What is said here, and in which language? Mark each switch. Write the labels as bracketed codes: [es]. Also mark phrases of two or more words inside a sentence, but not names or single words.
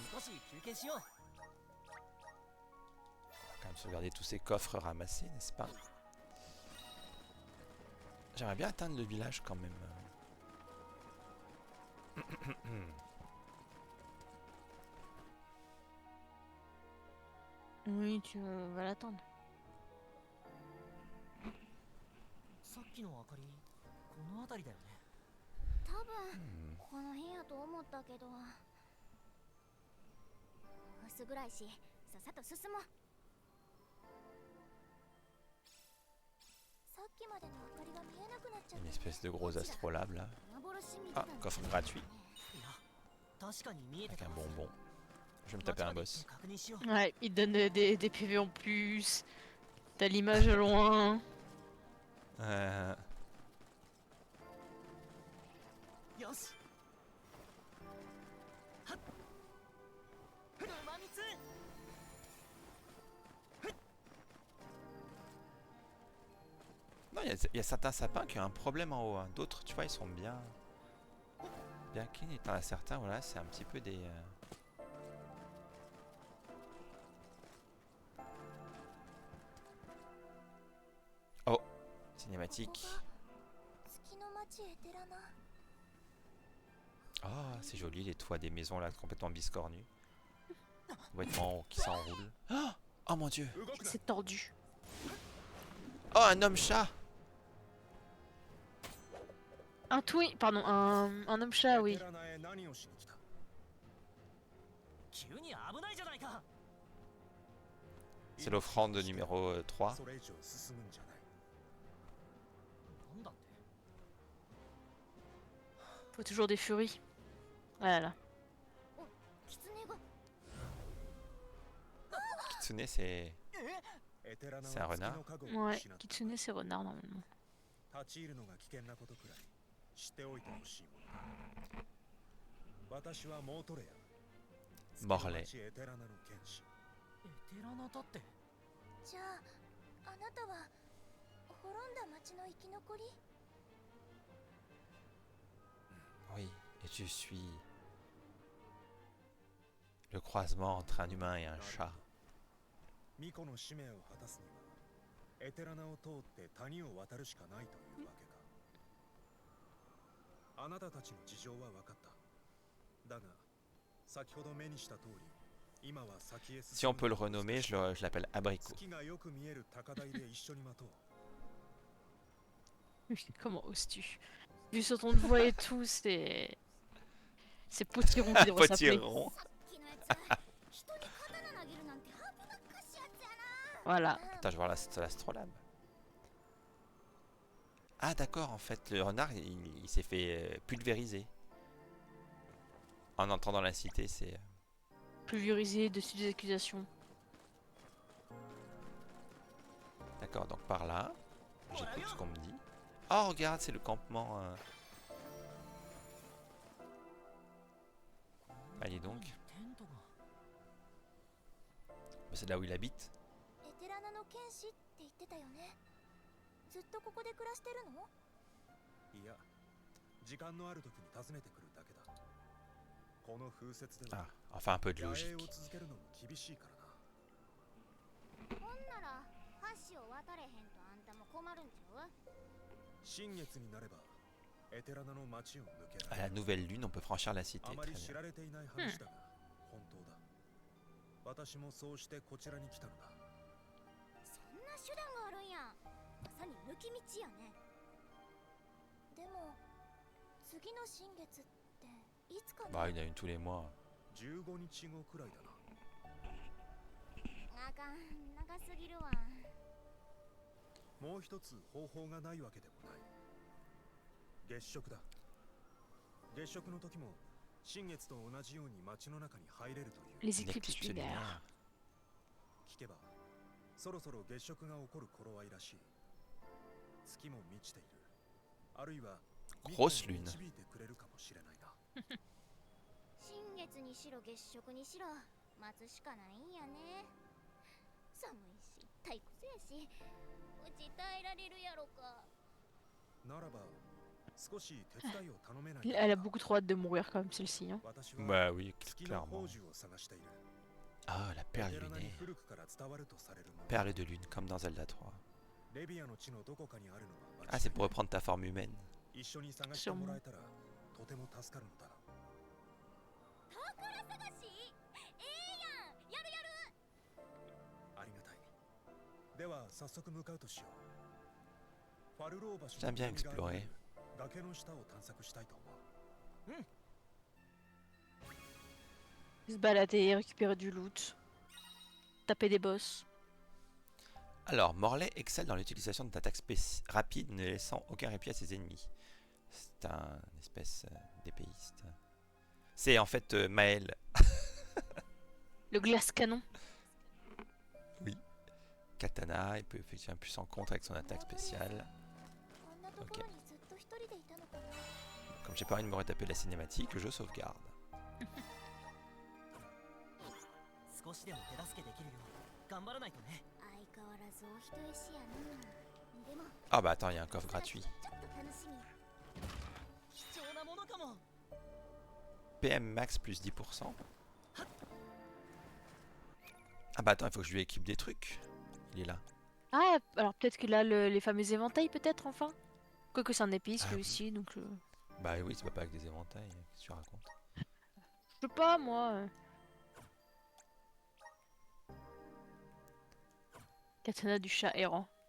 [fr] On va quand même sauvegarder tous ces coffres ramassés, n'est-ce pas? J'aimerais bien atteindre le village quand même. Oui, tu vas l'attendre. [ja] さっきの明かりこの辺りだよね多分この辺やと思ったけど薄暗いしさっさと進もうさっきまでの明かりが見えなくなっちゃっ [fr] Une [ja] た [fr] espèce de gros astrolabe là. [ja] 幻み [fr] Ah, [ja] たいな [fr] coffre gratuit [ja] いや確かに見えて [fr] avec [ja] た [fr] un bonbon. Je vais me taper un boss. [ja] 確認しよう [fr] Ouais, il te donne des PV en plus. T'as l'image au loin. [ja] よしはっ馬蜜 [fr] Non, il y a certains sapins qui ont un problème en haut. Hein. D'autres, tu vois, ils sont bien... Bien clean. Et t'en as certains, voilà, c'est un petit peu des... Oh, cinématique. [ja] 月の町エテラナ。 [fr] Oh, c'est joli les toits des maisons là, complètement biscornus. Vêtements qui s'enroulent. Oh, oh mon dieu. C'est tordu. Oh, un homme-chat. Un twin, pardon, un homme chat, oui. [ja] 急に危ないじゃないか。 [fr] C'est l'offrande numéro 3. [ja] それ以上進むんじゃない。なんだって。 [fr] Faut toujours des furies. Voilà. [ja] キツネが [fr] Kitsune, c'est... [ja] エテラナ [fr] C'est un [ja] は [fr] renard [ja] 月の加護を [fr] Ouais, [ja] 失った。 [fr] Kitsune c'est renard normalement. [ja] 立ち入るのが危険なことくらい知っておいてほしいものだ。私はモートレア。 Morlaix. 月の町エテラナの剣士。エテラナだって。じゃああなたは滅んだ町の生き残り？ [fr] Oui, et je suis... le croisement entre un humain et un chat. [ja] 巫女の使命を果たすにはエテラナを通って谷を渡るしかないというわけか。あなたたちの事情は分かった。だが先ほど目にした通り、今は先へ [fr] Si on peut le renommer, je l'appelle Abricot. [ja] 月がよく見える高台で一緒に待とう。 [fr] Comment oses-tu? Vu sur ton voix et tout, c'est... C'est Potiron qui devrait s'appeler. Potiron. [ja] さっきのやつ人に刀投げるなんて危なっかしいやつやな。 [fr] Voilà. Attends, je vais voir l'astrolabe. Ah d'accord, en fait, le renard, il s'est fait pulvériser. En entrant dans la cité, c'est... Pulvérisé, dessus des accusations. D'accord, donc par là, j'écoute ce qu'on me dit. Oh, regarde, c'est le campement... Allez donc. C'est là où il habite. [ja] エテラナの剣士って言ってたよね。ずっとここで暮らしてるの？いや、時間のある時に訪ねてくるだけだ。この風雪では [fr] Ah, enfin un peu de [ja] 野営を [fr] logique. [ja] 続けるのも厳しいからな。ほんなら橋を渡れへんとあんたも困るんちゃう？新月になればエテラナの町を抜け [fr] À [ja] ら [fr] la [ja] れる。 [fr] nouvelle lune, on peut franchir la cité. [ja] あま [fr] Très [ja] り知 [fr] bien. [ja] られていない話だが、本当だ。私もそうしてこちらに来たのだ。そんな手段があるんや。まさに抜き道やね。でも次の新月っていつかな？ [fr] Bah, il y en a une tous les mois. [ja] 15 日後くらいだな。あかん、長すぎるわ。もう一つ方法がないわけでもない。月食だ。月食の時も新月と同じように街の中に入れるという。 [fr] Les Une éclipses éclipse lunaires. lunaire. [ja] 聞けばそろそろ月食が起こる頃合いらしい。月も満ちている。あるいは [fr] Grosse lune. [ja] 導いてくれるかもしれないな。新月にしろ月食にしろ待つしかないんやね。寒いし退屈やし、うち耐えられるやろか。ならば少し手伝いを頼めない [fr] Elle a beaucoup trop hâte de mourir quand même celle-ci. Hein. [ja] 私は [fr] Bah oui, [ja] 月の [fr] clairement. [ja] 宝珠を探している。 [fr] Ah, la [ja] エ [fr] perle [ja] テラナに [fr] lunaire. [ja] 古くから伝わるとされるもの。 [fr] Perle de lune, comme dans Zelda 3. [ja] レビアの地のどこかにあるのは [fr] Ah, c'est pour reprendre ta forme humaine. [ja] 一緒に探してもらえたらとても助かるのだ。宝探し？ええやん、やるやる。ありがたい。では早速向かうとしよう。ファルロー橋 [fr] J'aime bien explorer. [ja] 崖の下を探索したいと思う。 [fr] Se balader, récupérer du loot. Taper des boss. Alors, Morlaix excelle dans l'utilisation d'attaques rapides, ne laissant aucun répit à ses ennemis. C'est un espèce d'épéiste. C'est en fait Maël. Le glace canon. Katana, il peut effectuer un puissant contre avec son attaque spéciale. [ja] こんなところにずっと一人でいたのかな。 [fr] Comme j'ai pas envie de me retaper la cinématique, je sauvegarde. [ja] 少しでも手助けできるよう頑張らないとね。相変わらずお人よしやな。でも [fr] Ah bah attends, il y a un coffre gratuit. [ja] ちょっと楽しみや貴重なものかも。 [fr] PM max plus 10%. Ah bah attends, il faut que je lui équipe des trucs. Il est là. Ah, alors peut-être qu'il a les fameux éventails, peut-être, enfin. Quoique c'est un épice, Ah lui oui. aussi, donc... Bah oui, c'est pas avec des éventails. Qu'est-ce que tu racontes? Je sais pas, moi. Katana du chat errant.